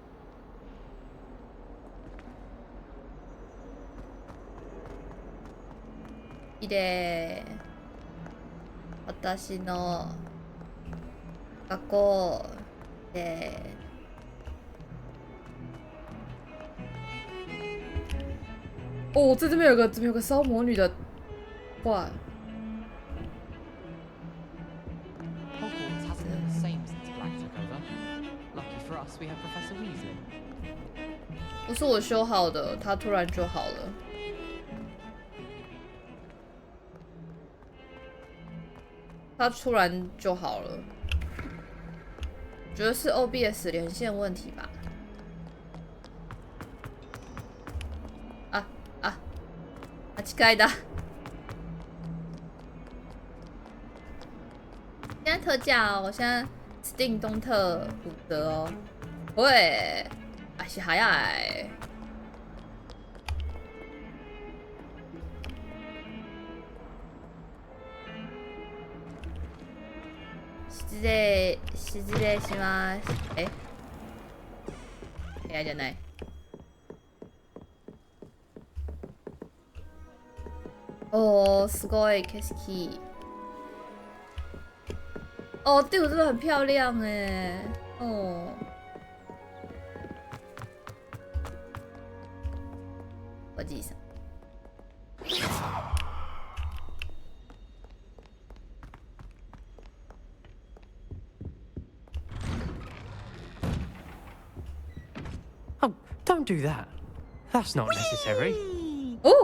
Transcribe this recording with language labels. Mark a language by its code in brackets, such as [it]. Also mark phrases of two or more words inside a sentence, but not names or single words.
[ja] いいで。私の学校で。 [zh] 哦，这边有个烧魔女的画。不是我修好的，它突然就好了。它突然就好了，觉得是 OBS 连线问题吧。 [ja] 間違いだ。 [zh] 现在特价哦，我现在 Steam 东特5折哦。 [ja] 喂，足早い。失礼します。部屋じゃない。哦，すごい景色。 [zh] 哦，队伍真的很漂亮哎。哦。 [ja] おじいさん。 [en] Don't do that. That's not necessary. Oh!